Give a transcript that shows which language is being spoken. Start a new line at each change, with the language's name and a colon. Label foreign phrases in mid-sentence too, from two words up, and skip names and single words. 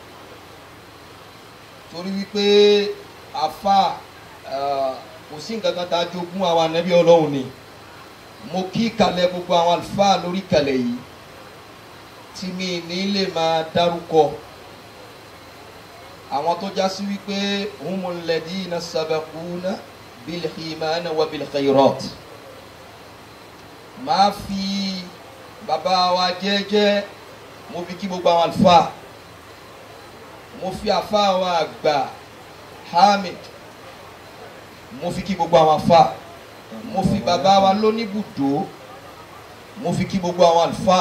Yoruba: Torí wípé àfà kò sí nǹkan kan tá a jogún àwọn ànábì Ọlọ́run ni. Mo kí kalẹ̀ gbogbo àwọn àlùfáà lórí kalẹ̀ yìí tí mi ní lè máa dárúkọ. Àwọn tó já sí wípé
Arabic: هم الذين سابقون بالإيمان وبالخيرات.
Yoruba: Máa fi bàbá wa jẹ́jẹ́ mo fi kí gbogbo àwọn àlùfáà. Mo fi àfáà wa àgbà Hamid, mo fi kí gbogbo àwọn àfáà. Mo fi bàbá wa lóníbùdó, mo fi kí gbogbo àwọn àlùfáà.